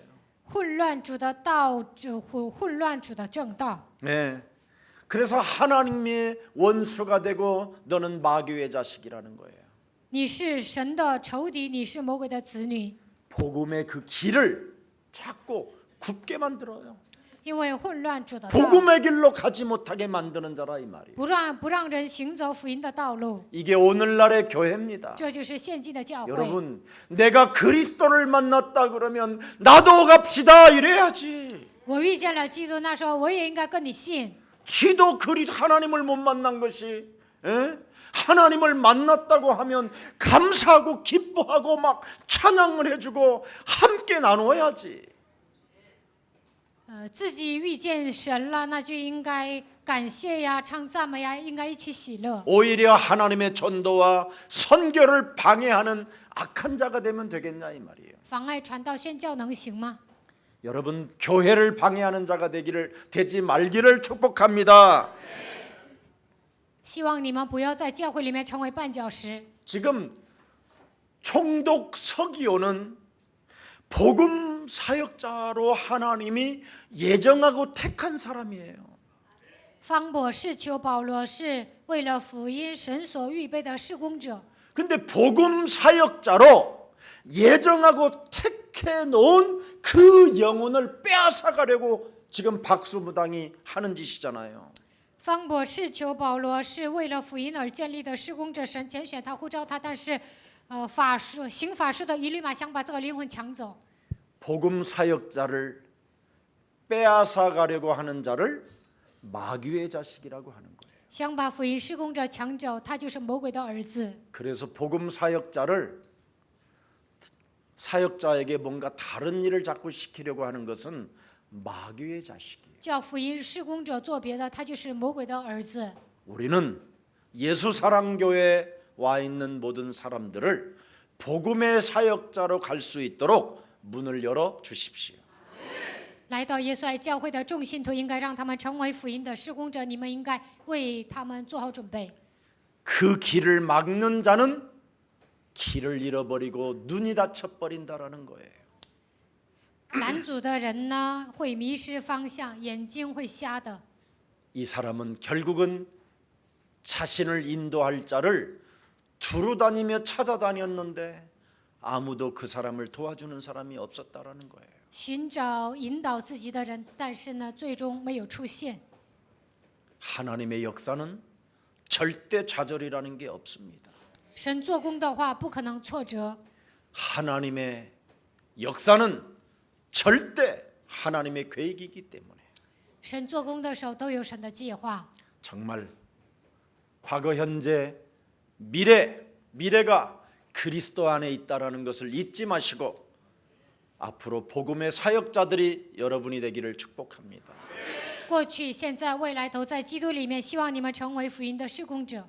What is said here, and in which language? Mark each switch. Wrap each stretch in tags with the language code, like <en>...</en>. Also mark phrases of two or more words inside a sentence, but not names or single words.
<zh>混乱主的道，混乱主的正道。</zh> <ko>네. 그래서 하나님의 원수가 되고 너는 마귀의 자식이라는 거예요.</ko> <zh>你是神的仇敌，你是魔鬼的子女，</zh> <ko>복음의 그 길을 자꾸 굽게 만들어요.</ko> <zh>因为混乱主的道，</zh> <ko>복음의 길로 가지 못하게 만드는 자라 이 말이에요.</ko> <zh>不让人行走福音的道路，</zh> <ko>이게 오늘날의 교회입니다.</ko> <zh>这就是现今的教会。</zh> <ko>여러분, 내가 그리스도를 만났다 그러면 나도 갑시다 이래야지.</ko> <zh>我遇见了基督，那时候我也应该跟你信。</zh> <ko>지도 하나님을 못 만난 것이, 에? 하나님을 만났다고 하면 감사하고 기뻐하고 막 찬양을 해주고 함께 나눠야지.</ko> <zh>自己遇见神了，那就应该感谢呀、唱赞美呀，应该一起喜乐。</zh> <ko>오히려 하나님의 전도와 선교를 방해하는 악한 자가 되면 되겠냐 이 말이에요.</ko> <zh>妨碍传道宣教能行吗？</zh> <ko>여러분, 교회를 방해하는 자가 되지 말기를 축복합니다.</ko> <zh>希望你们不要在教会里面成为绊脚石。</zh> <ko>지금 총독 서기오는 복음 사역자로 하나님이 예정하고 택한 사람이에요.</ko> <zh>方博士求保罗是为了福音神所预备的事工者，</zh> <ko>근데 복음 사역자로 예정하고 택해 놓은 그 영혼을 빼앗아 가려고 지금 박수무당이 하는 짓이잖아요.</ko> <zh>方博士求保罗是为了福音而建立的事工者，神拣选他呼召他，但是，行法术的一律嘛想把这个灵魂抢走。</zh> <ko>복음 사역자를 빼앗아 가려고 하는 자를 마귀의 자식이라고 하는 거예요.</ko> <zh>想把福音事工者抢走，他就是魔鬼的儿子。</zh> <ko>그래서 복음 사역자에게 뭔가 다른 일을 자꾸 시키려고 하는 것은 마귀의 자식이에요.</ko> <zh>叫福音事工者做别的，他就是魔鬼的儿子。</zh> <ko>우리는 예수사랑교회에 와 있는 모든 사람들을 복음의 사역자로 갈 수 있도록 문을 열어 주십시오.</ko> <zh>来到耶稣爱教会的众信徒，应该让他们成为福音的事工者，你们应该为他们做好准备。</zh> <ko>그 길을 막는 자는 길을 잃어버리고 눈이 다쳐버린다라는 거예요.</ko> <zh>拦阻的人呢，会迷失方向，眼睛会瞎的。</zh> <ko>이 사람은 결국은 자신을 인도할 자를 두루다니며 찾아다녔는데 아무도 그 사람을 도와주는 사람이 없었다라는 거예요.</ko> <zh>寻找引导自己的人，但是呢，最终没有出现。</zh> <ko>하나님의 역사는 절대 좌절이라는 게 없습니다.</ko> <zh>神做工的话，不可能挫折。</zh> <ko>하나님의 역사는 절대 하나님의 계획이기 때문에</ko> <zh>神做工的时候都有神的计划。</zh> <ko>정말 과거, 현재, 미래가 그리스도 안에 있다라는 것을 잊지 마시고 앞으로 복음의 사역자들이 여러분이 되기를 축복합니다.</ko> <zh>过去、现在、未来都在基督里面，希望你们成为福音的事工者。</zh>